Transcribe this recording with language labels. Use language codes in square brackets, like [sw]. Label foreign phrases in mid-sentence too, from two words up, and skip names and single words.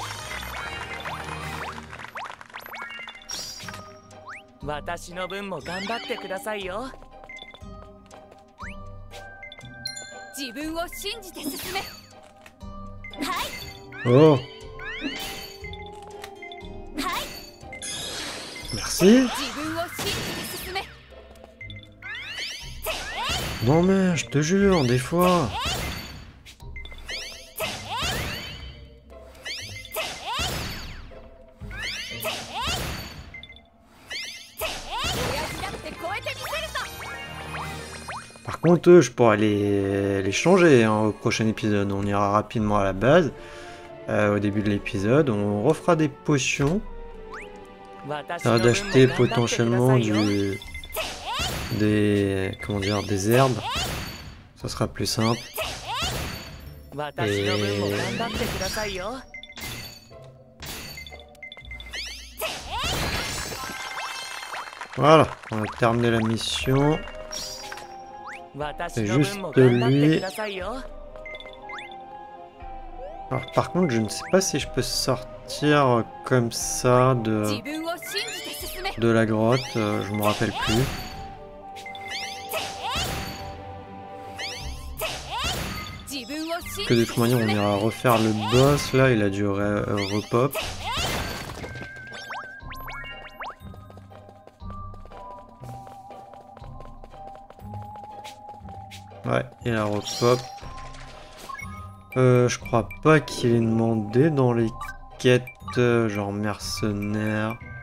[ja] 私の分も頑張ってくださいよ。自分を信じて進め。はい [fr] Oh, [ja] はい [fr] merci. [ja] 自分を信じて進め。 [fr] Non mais, je te jure, des fois. [ja] 親父だって超えてみせるぞ。 [fr] Par contre, eux, je pourrais les changer hein, au prochain épisode. On ira rapidement à la base. Au début de l'épisode, on refera des potions. Ça va d'acheter potentiellement des herbes. Ça sera plus simple. [ja] 私の分も頑張ってくださいよ。 [fr] Voilà, on a terminé la mission. [ja] 私の分も頑張ってくださいよ。 [fr] Alors par contre, je ne sais pas si je peux sortir comme ça [ja] 自分を信じて進め。 [fr] de la grotte. Je me rappelle plus. [ja] 自分を信 [fr] Que [ja] じ [fr] de [ja] て [fr] toute manière, on ira refaire le boss. Là, il a dû repop. Ouais, il a repop. Je crois pas qu'il ait demandé dans les quêtes genre mercenaires.